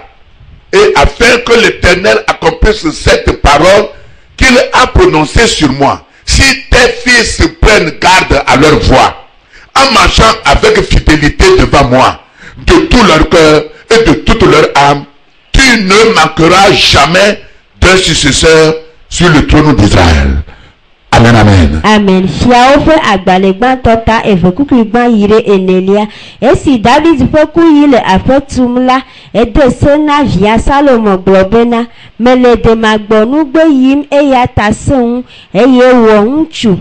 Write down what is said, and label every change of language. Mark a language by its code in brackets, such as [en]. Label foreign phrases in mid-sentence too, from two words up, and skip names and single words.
[fr] Et afin que l'Éternel accomplisse cette parole qu'il a prononcée sur moi. Si tes fils prennent garde à leur voix, en marchant avec fidélité devant moi, de tout leur cœur et de toute leur âme, tu ne manqueras jamais d'un successeur sur le trône d'Israël. Amen, amen. Amen. [ee] Fiawo ƒe agbalẽ gbãtɔ ta eve kukui gbã yi ɖe enelia. Esi David ƒe ku yi le aƒe tum la, ede se na via Salomo gblɔ bena, mele demagbɔnugbe yim eya ta se ŋu eye wɔ ŋutsu.